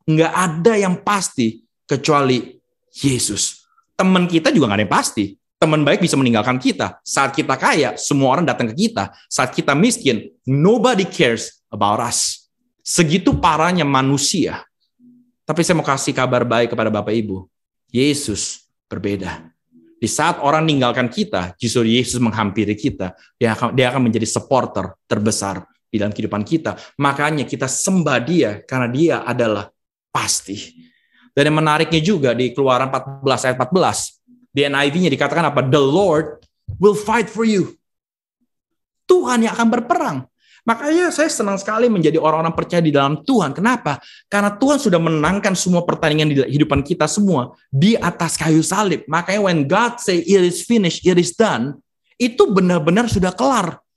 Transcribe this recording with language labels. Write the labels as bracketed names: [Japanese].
[Indonesian] Nggak ada yang pasti kecuali Yesus. Teman kita juga nggak ada yang pasti. Teman baik bisa meninggalkan kita. Saat kita kaya, semua orang datang ke kita. Saat kita miskin, [English] nobody cares about us. [Indonesian] Segitu parahnya manusia. Tapi saya mau kasih kabar baik kepada Bapak Ibu. Yesus berbeda. Di saat orang meninggalkan kita, justru Yesus menghampiri kita. Dia akan menjadi supporter terbesar di dalam kehidupan kita. Makanya kita sembah dia, karena dia adalah pasti. Dan yang menariknya juga di Keluaran 14 ayat 14, di NIV-nya dikatakan apa? [English] The Lord will fight for you. [Indonesian] Tuhan yang akan berperang. Makanya saya senang sekali menjadi orang-orang percaya di dalam Tuhan. Kenapa? Karena Tuhan sudah menangkan semua pertandingan di kehidupan kita semua di atas kayu salib. Makanya [English] when God say it is finished, it is done, [Indonesian] itu benar-benar sudah kelar.